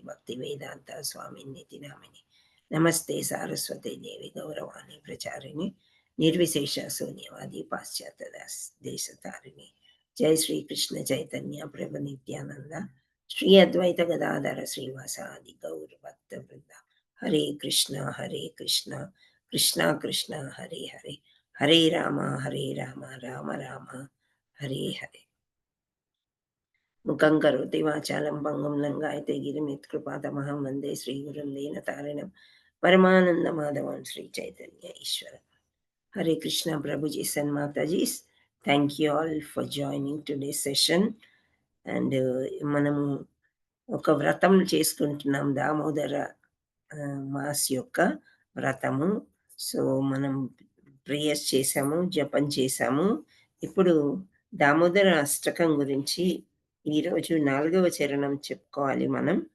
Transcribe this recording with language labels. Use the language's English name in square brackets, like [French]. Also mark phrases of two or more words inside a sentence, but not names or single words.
[Sanskrit] भक्ति वेदान्त स्वामि निति नामिने नमस्ते सारस्वते देवि गौरवाणी प्रचारिणी निर्विशेष शून्यवादी पाश्चात्य देश तारिणी जय श्री कृष्ण चैतन्य प्रभु नित्यानंद श्री अद्वैत गदाधर श्रीवासादि गौर भक्त वृंदा हरे कृष्ण कृष्ण कृष्ण हरे हरे हरे राम राम राम हरे हरे मुखं करोति वाचालं भंगुं लंघयते गिरिं यत्कृपातमहं वन्दे श्रीगुरुं दीनतारिणं परमानन्दमाधवं श्री चैतन्य ईश्वर Hare Krishna [English] Prabhuji and Mataji. Thank you all for joining today session. [Telugu] అండ్ మనము ఒక వ్రతం చేసుకుంటున్నాం, దామోదర మాస్ యొక్క వ్రతము. సో మనం ప్రేయర్స్ చేసాము, జపం చేసాము. ఇప్పుడు దామోదర అష్టకం గురించి ఈరోజు 4వ చరణం చెప్పుకోవాలి మనం.